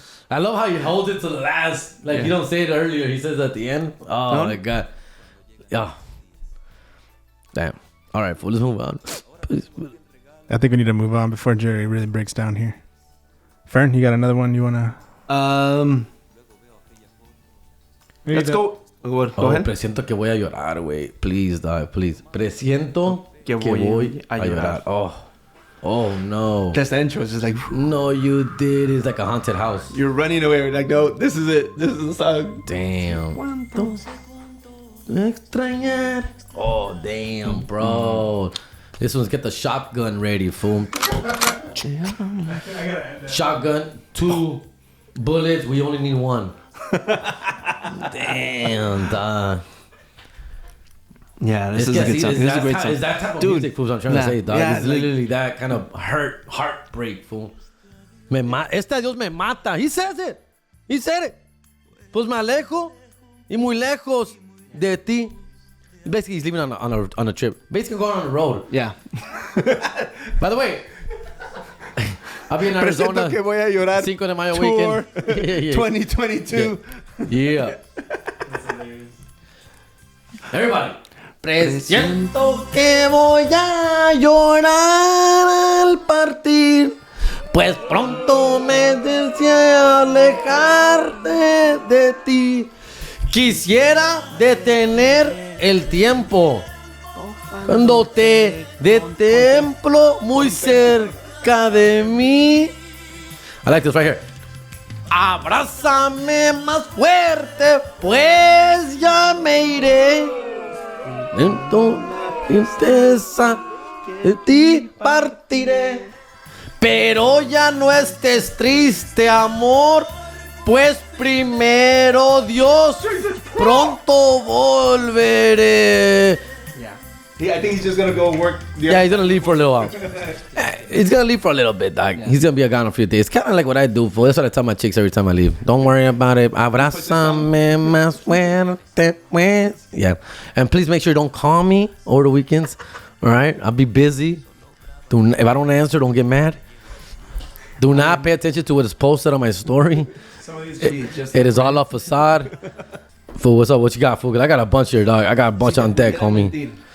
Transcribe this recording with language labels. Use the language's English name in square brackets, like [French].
[English] I love how he holds it to the last. Like, you don't say it earlier. He says at the end. Oh, my God. Yeah. Damn. All right, fool. Let's move on. Please. I think we need to move on before Jerry really breaks down here. Fern, you got another one you want to... Let's go. Go ahead. [Spanish] Presiento que voy a llorar, güey. [English] Please, dog. Please. [Spanish] Presiento que voy a llorar. [English] Oh, no. That's the intro. It's just like... No, you did. It's like a haunted house. You're running away. Like, no, this is it. This is the song. Damn. Extrañar. Oh, damn, bro. This one's get the shotgun ready, fool. Shotgun, 2 bullets. We only need 1. Damn, dog. Yeah, this is a good song. This is a great song. It's that type of music, fool. I'm trying to say, dog. It's literally that kind of heartbreak, fool. [Spanish] Este Dios me mata. [English] He says it. He said it. [Spanish] Pues me alejo y muy lejos de ti. [English] Basically, he's leaving on a trip. Basically, going on the road. Yeah. By the way, I'll be in Arizona. [Spanish] Presiento que voy a llorar. [English] 5 de Mayo Tour weekend. 2022. Yeah. Everybody. [Spanish] Presiento que voy a llorar al partir, pues pronto me deseo alejarte de ti. Quisiera detener el tiempo cuando te templo muy cerca de mí. [English] I like this right here. [Spanish] Abrázame más fuerte, pues ya me iré. Lento, tristeza, de ti partiré. Pero ya no estés triste, amor, pues primero Dios, pronto volveré. [English] Yeah, I think he's just gonna go work. Yeah, he's gonna leave for a little while. He's gonna leave for a little bit, dog. He's gonna be gone a few days. Kind of like what I do. For that's what I tell my chicks every time I leave. Don't worry about it. [Spanish] Abrázame más fuerte, pues. [English] Yeah, and please make sure you don't call me over the weekends. All right, I'll be busy. If I don't answer, don't get mad. Do not pay attention to what is posted on my story. It is all a facade. Fool, what's up? What you got, fool? 'Cause I got a bunch here, dog. I got a bunch on deck, homie.